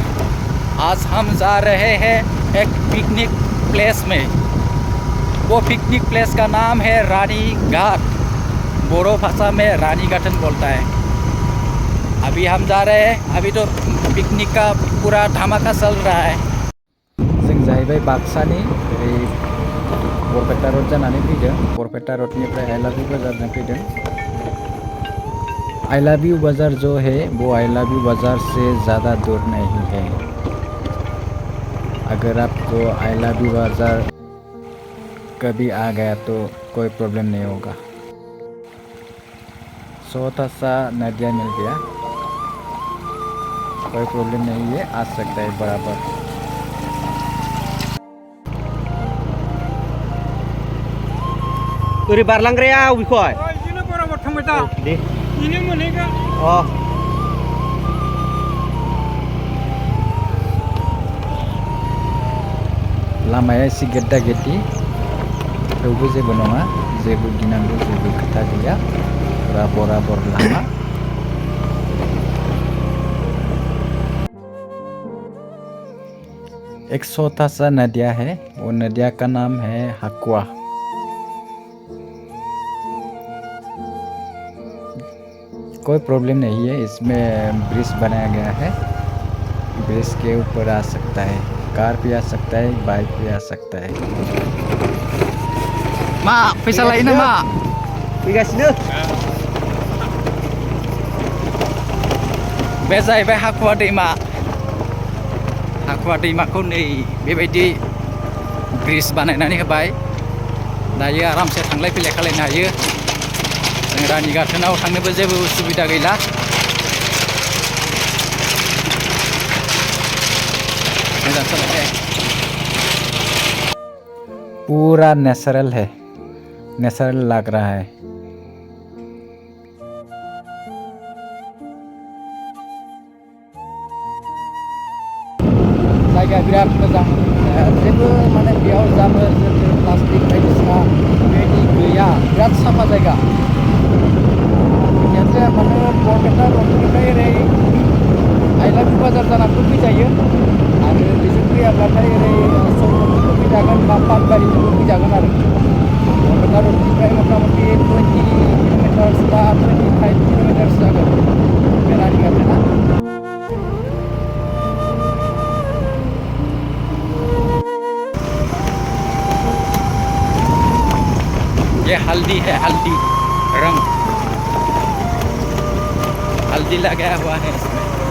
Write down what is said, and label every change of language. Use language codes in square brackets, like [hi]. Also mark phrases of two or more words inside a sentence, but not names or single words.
[hi] आज हम जा रहे हैं एक पिकनिक प्लेस में। वो पिकनिक प्लेस का नाम है रानी घाट। बोरो भाषा में रानी घाटन बोलता है। अभी हम जा रहे हैं। अभी तो पिकनिक का पूरा धमाका चल रहा है। [brx] जों जाहैबाय बाक्सानि बरपेटा रोड जानानै फैदों। बरपेटा रोडनिफ्राय आई लाभ इउ बाजारजों फैदों। [hi] आई लव यू बाज़ार जो है वो आई लव यू बाज़ार से ज़्यादा दूर नहीं है। अगर आपको आई लव यू बाज़ार कभी आ गया तो कोई प्रॉब्लम नहीं होगा। छोटा सा नदिया मिल गया, कोई प्रॉब्लम नहीं है, आ सकता है बराबर। [brx] ओरै बारलांग्राया अबेखय? बिदिनो बराबर थांबाय दा दे बेनो मोनहैगोन। लामाया एसे गेद्दा गेद्दि, थेवबो जेबो नङा, जेबो गिनांगौ जेबो खोथा गैया। [hi] पूरा बराबर लामा। एक छोटा सा नदिया है, वो नदिया का नाम है हकुआ। कोई प्रॉब्लम नहीं है, इसमें ब्रिज बनाया गया है। ब्रिज के ऊपर आ सकता है, कार भी आ सकता है, बाइक भी आ सकता है। mak bisa lainnya mak [brx] फैगासिनो बे जाहैबाय हाखुवा दैमा। हाखुवा दैमाखौ नै बेबायदि ब्रिज बानायनानै होबाय। दायो आरामसे थांलाय फैलाय खालामनो हायो। जों रानी गाथोनाव थांनोबो जेबो उसुबिदा गैला। मोजां सोलायबाय। [hi] पूरा नेचुरल है, नेचुरल लग रहा है। [brx] जायगा बिराद मोजां, जेबो माने बेयाव जाबोर जोथोर प्लास्टिक बायदिसिना बेबायदि गैया। बिराद साफा जायगा। खेबसे माने बरपेटा रोडनिफ्राय ओरै आई लाभ इउ बाजार जानानैबो फैजायो। आरो बेजों फैयाब्लाथाय ओरै सौरमथिबो फैजागोन बा पाटबारिजोंबो फैजागोन आरो। बरपेटा रोडनिफ्राय मथा मथि 20 किल'मिटार्स बा 25 किल'मिटार्स जागोन बे रानी गाथोना। [hi] ये हल्दी है, हल्दी रंग हल्दी लगाया हुआ है इसमें।